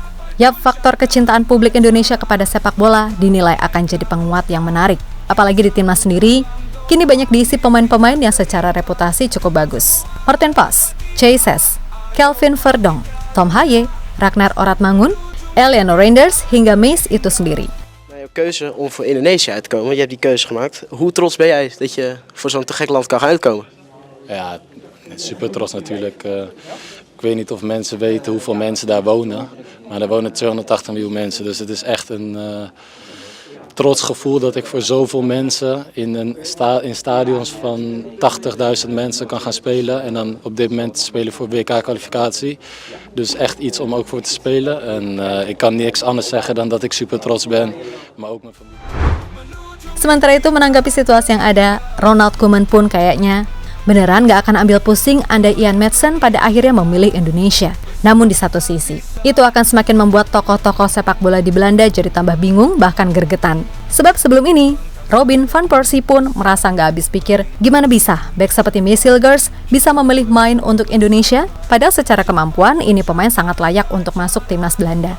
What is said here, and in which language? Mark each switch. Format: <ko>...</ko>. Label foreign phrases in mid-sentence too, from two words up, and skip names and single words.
<id>Yap, faktor kecintaan publik Indonesia kepada sepak bola dinilai akan jadi penguat yang menarik. Apalagi di timnas sendiri, kini banyak diisi pemain-pemain yang secara reputasi cukup bagus. Martin Pas, Chase, Kelvin Verdonk, Tom Haye, Ragnar Oratmangun, Eliano Reinders hingga Meis itu sendiri.</id> <nl>Keuze om voor Indonesië uit te komen. Je hebt die keuze gemaakt. Hoe trots ben jij dat je voor zo'n te gek land kan gaan uitkomen? Ja, super trots natuurlijk. Ik weet niet of mensen weten hoeveel mensen daar wonen. Maar er wonen 280 miljoen mensen. Dus het is echt een trots gevoel dat ik voor zoveel mensen in stadions van 80.000 mensen kan gaan spelen. En dan op dit moment spelen voor WK-kwalificatie. Dus echt iets om ook voor te spelen. En ik kan niks anders zeggen dan dat ik super trots ben. Maar ook mijn familie.</nl> <id>Sementara itu menanggapi situasi yang ada, Ronald Koeman pun kayaknya beneran gak akan ambil pusing andai Ian Maatsen pada akhirnya memilih Indonesia. Namun di satu sisi, itu akan semakin membuat tokoh-tokoh sepak bola di Belanda jadi tambah bingung bahkan gergetan. Sebab sebelum ini, Robin van Persie pun merasa nggak habis pikir gimana bisa bek seperti Messi Girls bisa memilih main untuk Indonesia, padahal secara kemampuan ini pemain sangat layak untuk masuk timnas Belanda.</id>